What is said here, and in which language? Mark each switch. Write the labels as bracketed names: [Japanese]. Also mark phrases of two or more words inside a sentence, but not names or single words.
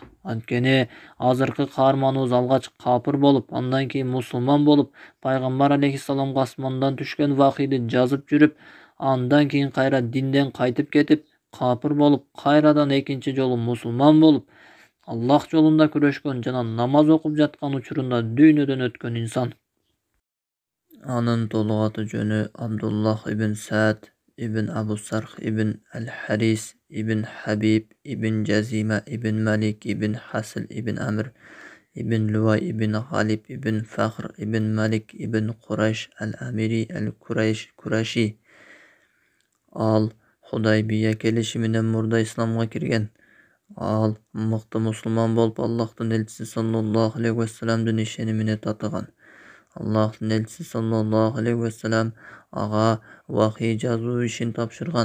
[Kyrgyz] Анткени азыркы каарманыбыз алгач капыр болуп, андан кийин мусулман болуп, пайгамбар алейхиссаламга асмандан түшкөн вахийди жазып жүрүп, андан кийин кайра динден кайтып кетип, капыр болуп, кайрадан экинчи жолу мусулман болуп, Аллах жолунда күрөшкөн жана намаз окуп жаткан учурунда дүйнөдөн өткөн инсан. Анын толук аты жөнү Абдуллах ибн Сa'д ибн Абу Сарх ибн Аль-Харис ибн Хабиб ибн Жазима ибн Малик ибн Хасл ибн Амр ибн Луай ибн Гhalib ибн Фахр ибн Малик ибн Курайш Аль-Амири Аль-Кураши. Ал Худайбия келишиминен мурда исламга кирген. Ал мыкты мусулман болуп, Аллахтын элчиси [Arabic] صلى الله عليه وسلم [Kyrgyz] ишенимине татыган. Аллахтын элчиси [Arabic] صلى الله عليه وسلم [Kyrgyz] ага вахий жазуу ишин тапшырган.